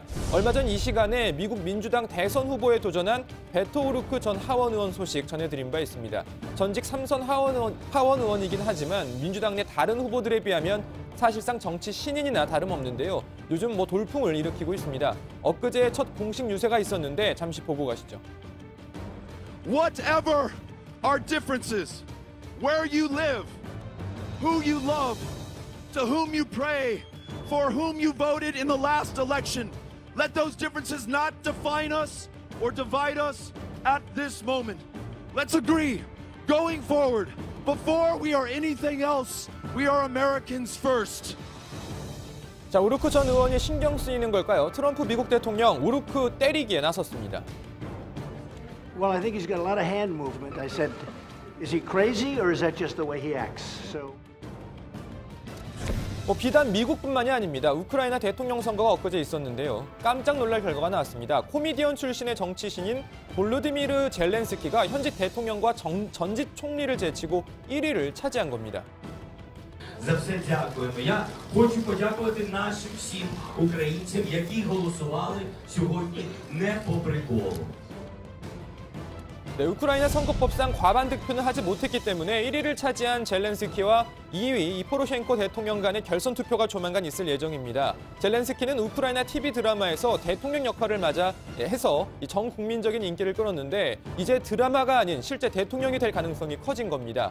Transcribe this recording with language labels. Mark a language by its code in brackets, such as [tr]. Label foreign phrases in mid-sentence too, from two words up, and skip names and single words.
[ko] 얼마 전 이 시간에 미국 민주당 대선 후보에 도전한 베토 오루크 전 하원 의원 소식 전해드린 바 있습니다. 전직 3선 하원 의원이긴 하지만 민주당 내 다른 후보들에 비하면 사실상 정치 신인이나 다름없는데요. 요즘 돌풍을 일으키고 있습니다. 엊그제 첫 공식 유세가 있었는데 잠시 보고 가시죠. [en] Whatever our differences, where you live, who you love, to whom you pray, for whom you voted in the last election, let those differences not define us or divide us at this moment. Let's agree, going forward, before we are anything else, we are Americans first. [ko] 자, 오루크 전 의원이 신경 쓰이는 걸까요? 트럼프 미국 대통령 오루크 때리기에 나섰습니다. [en] Well, I think he's got a lot of hand movement. I said, is he crazy or is that just the way he acts? So. [ko] 비단 미국뿐만이 아닙니다. 우크라이나 대통령 선거가 엊그제 있었는데요. 깜짝 놀랄 결과가 나왔습니다. 코미디언 출신의 정치 신인 볼로디미르 젤렌스키가 현직 대통령과 전직 총리를 제치고 1위를 차지한 겁니다. [uk] За все дякуємо. Я хочу подякувати нашим всім українцям, які голосували сьогодні не по приколу. [ko] 네, 우크라이나 선거법상 과반 득표는 하지 못했기 때문에 1위를 차지한 젤렌스키와 2위 포로셴코 대통령 간의 결선 투표가 조만간 있을 예정입니다. 젤렌스키는 우크라이나 TV 드라마에서 대통령 역할을 해서 전 국민적인 인기를 끌었는데 이제 드라마가 아닌 실제 대통령이 될 가능성이 커진 겁니다.